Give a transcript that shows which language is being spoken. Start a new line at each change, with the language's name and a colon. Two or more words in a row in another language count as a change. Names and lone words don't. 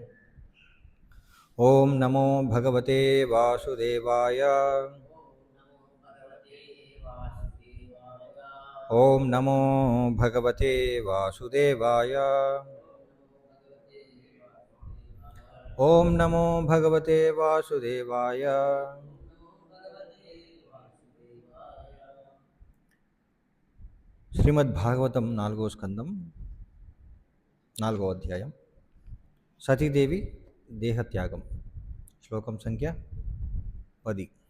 Sanskrit: ओम नमो भगवते वासुदेवाय ओम नमो भगवते वासुदेवाय ओम नमो भगवते वासुदेवाय
Telugu: శ్రీమద్భాగవతం 4వ స్కందం 4వ అధ్యాయం సతీదేవి దేహత్యాగం శ్లోకం సంఖ్య 10